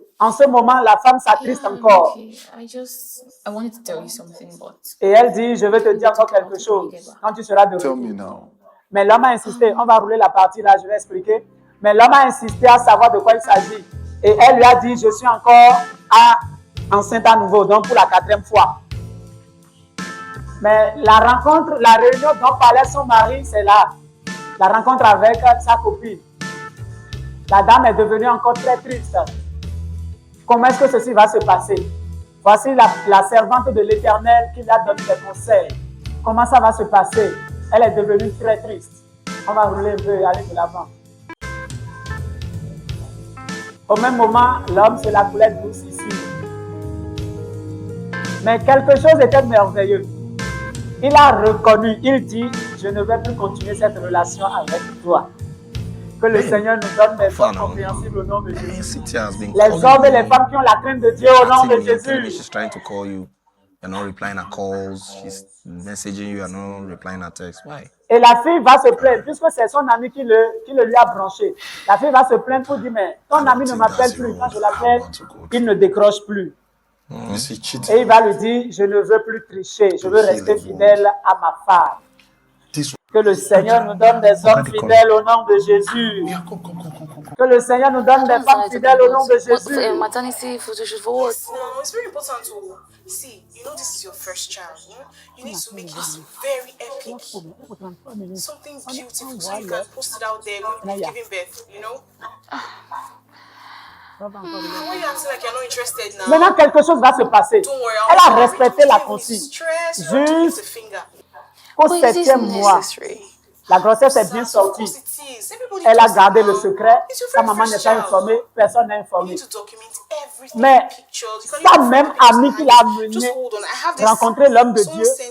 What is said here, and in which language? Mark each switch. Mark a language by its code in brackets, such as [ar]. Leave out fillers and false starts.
[fr] En ce moment, la femme s'attriste encore. [en] Okay, I wanted to tell you something, but [fr] Et elle dit, je vais te dire encore quelque chose quand tu seras de [en] Tell [fr] retour. [en] me now. [fr] Mais l'homme a insisté, on va rouler la partie là, je vais expliquer. Mais l'homme a insisté à savoir de quoi il s'agit. Et elle lui a dit, je suis encore enceinte à nouveau, donc pour la 4e fois. Mais la rencontre, la réunion dont parlait son mari, c'est là. La rencontre avec sa copine. La dame est devenue encore très triste. Comment est-ce que ceci va se passer? Voici la servante de l'Éternel qui lui a donné des conseils. Comment ça va se passer? Elle est devenue très triste. On va rouler un peu et aller de l'avant. Au même moment, l'homme, c'est la couleur douce ici. Mais quelque chose était merveilleux. Il a reconnu, il dit, je ne vais plus continuer cette relation avec toi. Que le Seigneur nous donne des hommes compréhensibles au nom de Jésus. Les hommes et les femmes qui ont la crainte de Dieu au nom de Jésus. [en] She's trying to call you. You're not replying her calls. She's messaging you. You're not replying her texts. Why? [fr] Et la fille va se plaindre, puisque c'est son ami qui le lui a branché. La fille va se plaindre pour dire, mais ton ami ne m'appelle plus. Quand je l'appelle, il ne décroche plus. Et il va lui dire, je ne veux plus tricher, je veux rester fidèle à ma femme. Que le Seigneur nous donne des hommes fidèles au nom de Jésus. Que le Seigneur nous donne des femmes fidèles au nom de Jésus. [en] Maternity photoshoot for what? No, it's very important to see. You know, this is your first child. You need to make it very epic. Something beautiful so you can post it out there when you're giving birth, you know? Why you acting like you're not interested now? [fr] Maintenant, quelque chose va se passer. [en] Don't worry, [fr] Elle a respecté la consigne. Juste au 7e mois, la grossesse est bien sortie. Elle a gardé le secret. Sa maman n'est pas informée, personne n'est informé. Mais sa même amie qui l'a amenée rencontrer l'homme de Dieu